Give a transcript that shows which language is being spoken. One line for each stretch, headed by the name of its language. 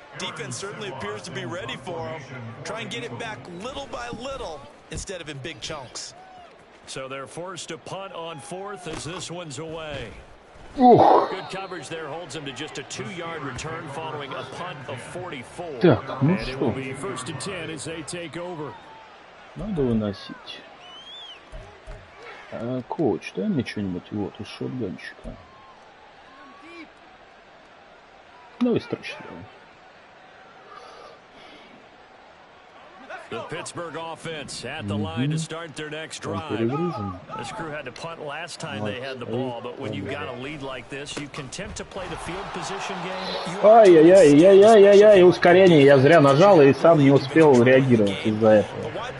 English: Defense certainly appears to be ready for him. Try and get it back little by little instead of in big chunks. So they're forced to punt on 4th as this one's away. Good coverage there holds him to just a 2-yard return following a punt of 44.
Russian: Так, ну
English: and it will be 1st and 10 as they take over.
Russian: Надо выносить. Коуч, дай мне что-нибудь вот из шотганчика. Давай строчно.
English: The Pittsburgh offense at the line to start their next drive. This crew had to punt last time they had the ball, but when you've got a lead like this, you can tempt to play the field position game.
Russian: Ай-яй-яй, ускорение. Я зря нажал и сам не успел реагировать из-за этого.